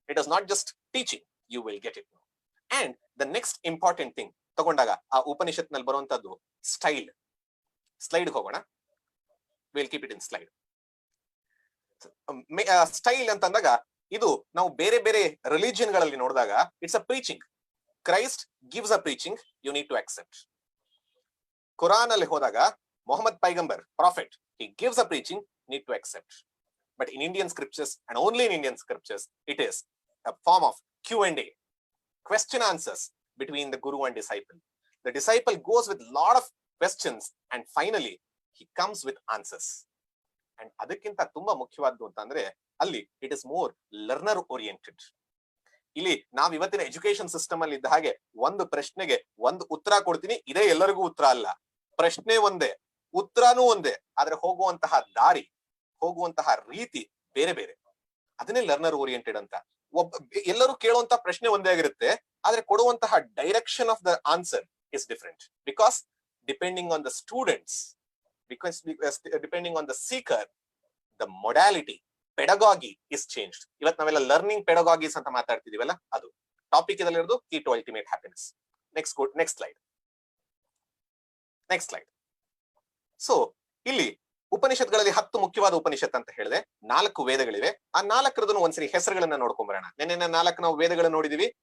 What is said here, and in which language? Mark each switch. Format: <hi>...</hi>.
<en>It is not just teaching, you will get it. And the next important thing</en> <kn>ತಗೊಂಡಾಗ ಆ ಉಪನಿಷತ್ ನಲ್ಲಿ ಬರುವಂತದ್ದು slide ಹೋಗೋಣ.</kn> <en>Will keep it in slide.</en> <kn>Style ಅಂತ ಅಂದಾಗ ಇದು ನಾವು ಬೇರೆ ಬೇರೆ ರಿಲಿಜಿಯನ್ ಗಳಲ್ಲಿ ನೋಡಿದಾಗ</kn> <en>It's a preaching. Christ gives a preaching, you need to accept.</en> <kn>Quran ಅಲ್ಲಿ ಹೋದಾಗ</kn> <en>Muhammad ಪೈಗಂಬರ್, prophet, he gives a preaching, need to accept. But in Indian scriptures, and only in Indian scriptures, it is a form of Q&A, question answers between the guru and disciple. The disciple goes with lot of questions and finally he comes with answers. And</en> <kn>ಅದಕ್ಕಿಂತ ತುಂಬಾ ಮುಖ್ಯವಾದ್ದು ಅಂತಂದ್ರೆ ಅಲ್ಲಿ</kn> <en>it is more learner oriented.</en> <kn>ಇಲ್ಲಿ ನಾವ್ ಇವತ್ತಿನ education system ಅಲ್ಲಿ ಇದ್ದ ಹಾಗೆ ಒಂದು ಪ್ರಶ್ನೆಗೆ ಒಂದು ಉತ್ತರ ಕೊಡ್ತೀನಿ, ಇದೇ ಎಲ್ಲರಿಗೂ ಉತ್ತರ ಅಲ್ಲ. ಪ್ರಶ್ನೆ ಒಂದೇ, ಉತ್ತರನೂ ಒಂದೇ, ಆದ್ರೆ ಹೋಗುವಂತಹ ದಾರಿ, ಹೋಗುವಂತಹ ರೀತಿ ಬೇರೆ ಬೇರೆ. ಅದನ್ನೇ ಲರ್ನರ್ ಓರಿಯೆಂಟೆಡ್ ಅಂತ. ಎಲ್ಲರೂ ಕೇಳುವಂತ ಪ್ರಶ್ನೆ ಒಂದೇ ಆಗಿರುತ್ತೆ, ಆದ್ರೆ ಕೊಡುವಂತಹ</kn> <en>Direction of the answer is different. Because depending on the students, because depending on the seeker, the modality, pedagogy is changed.</en> <kn>ಇವತ್ತು ನಾವೆಲ್ಲ ಲರ್ನಿಂಗ್ ಪೆಡಗಾಗೀಸ್ ಅಂತ ಮಾತಾಡ್ತಿದೀವಲ್ಲ, ಅದು topic ಇದಲ್ಲಿರೋದು key to ultimate happiness.</kn> <en>Next slide.</en> <kn>So ಇಲ್ಲಿ ಉಪನಿಷತ್ಗಳಲ್ಲಿ 10 ಮುಖ್ಯವಾದ ಉಪನಿಷತ್ ಅಂತ ಹೇಳಿದೆ, 4 ವೇದಗಳಿವೆ. ಆ 4ರದನ್ನು ಒಂದ್ಸರಿ ಹೆಸರುಗಳನ್ನ ನೋಡ್ಕೊಂಬರೋಣ. ನೆನ್ನೆ 4 ನಾವು ವೇದಗಳನ್ನ ನೋಡಿದೀವಿ.</kn>